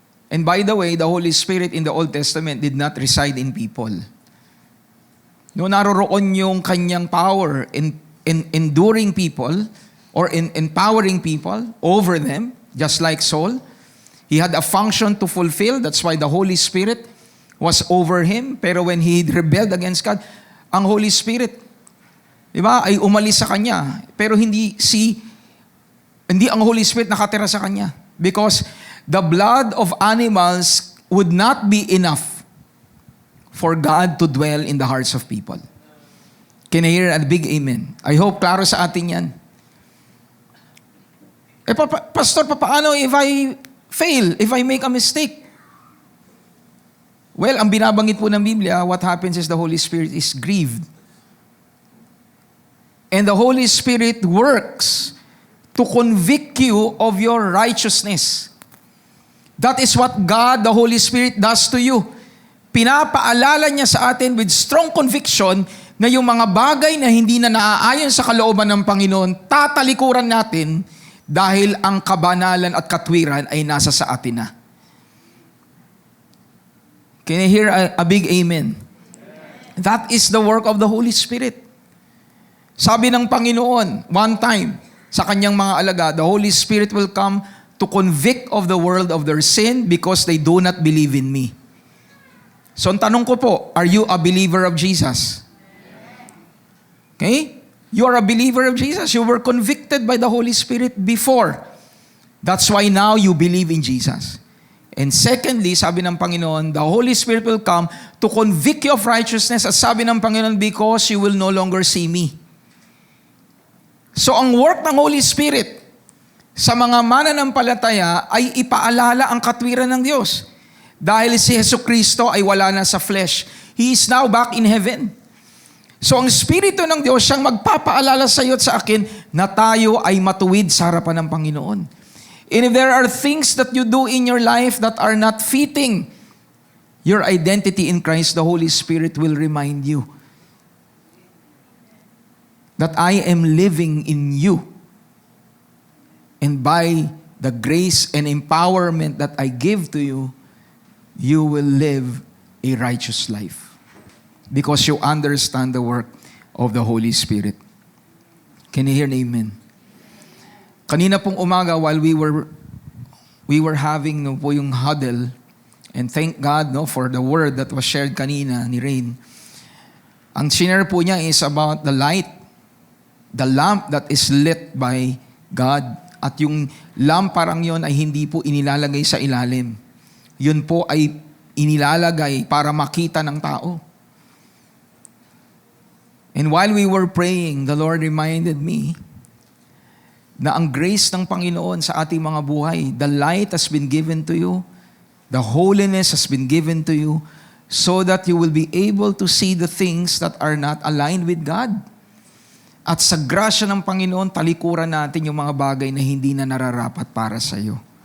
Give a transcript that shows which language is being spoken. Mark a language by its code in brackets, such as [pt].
[en] And by the way, the Holy Spirit in the Old Testament did not reside in people. No, [tl] naroroon yung kanyang [en] power in enduring people or in empowering people over them, just like Saul. He had a function to fulfill. That's why the Holy Spirit was over him. [tl] Pero [en] when he rebelled against God, [tl] ang Holy Spirit, di ba, ay umalis sa kanya. Pero hindi ang Holy Spirit nakatira sa kanya. [en] Because the blood of animals would not be enough for God to dwell in the hearts of people. Can I hear a big amen? I hope [tl] klaro sa atin yan. [en] Pastor, [tl] paano [en] if I fail, if I make a mistake? Well, [tl] ang binabanggit po ng Biblia, [en] what happens is the Holy Spirit is grieved. And the Holy Spirit works to convict you of your righteousness. That is what God, the Holy Spirit, does to you. [tl] Pinapaalala niya sa atin [en] with strong conviction [tl] na yung mga bagay na hindi na naaayon sa kalooban ng Panginoon, tatalikuran natin dahil ang kabanalan at katwiran ay nasa sa atin na. [en] Can I hear a big amen? That is the work of the Holy Spirit. [tl] Sabi ng Panginoon, [en] one time, [tl] sa kanyang mga alagad, [en] the Holy Spirit will come to convict of the world of their sin because they do not believe in me. So, [tl] ang tanong ko po, [en] are you a believer of Jesus? Okay? You are a believer of Jesus. You were convicted by the Holy Spirit before. That's why now you believe in Jesus. And secondly, [tl] sabi ng Panginoon, [en] the Holy Spirit will come to convict you of righteousness. [tl] At sabi ng Panginoon, [en] because you will no longer see me. [tl] So ang work ng Holy Spirit sa mga mananampalataya ay ipaalala ang katwiran ng Diyos. Dahil si Jesucristo ay wala na sa flesh. [en] He is now back in heaven. [tl] So ang Espiritu ng Diyos siyang magpapaalala sa iyo at sa akin na tayo ay matuwid sa harapan ng Panginoon. [en] And if there are things that you do in your life that are not fitting your identity in Christ, the Holy Spirit will remind you that I am living in you. And by the grace and empowerment that I give to you, you will live a righteous life. because you understand the work of the Holy Spirit. Can you hear an amen? [tl] Kanina pong umaga [en] while we were having po yung huddle, and thank God for the word that was shared [tl] kanina ni [en] Rain. [tl] Ang share po niya [en] is about the light, the lamp that is lit by God. [tl] At yung lamp parang yon ay hindi po inilalagay sa ilalim. Yun po ay inilalagay para makita ng tao. [en] And while we were praying, the Lord reminded me [tl] na ang grace ng Panginoon sa ating mga buhay, [en] the light has been given to you, the holiness has been given to you, so that you will be able to see the things that are not aligned with God. [tl] At sa grasya ng Panginoon, talikuran natin yung mga bagay na hindi na nararapat para sa iyo.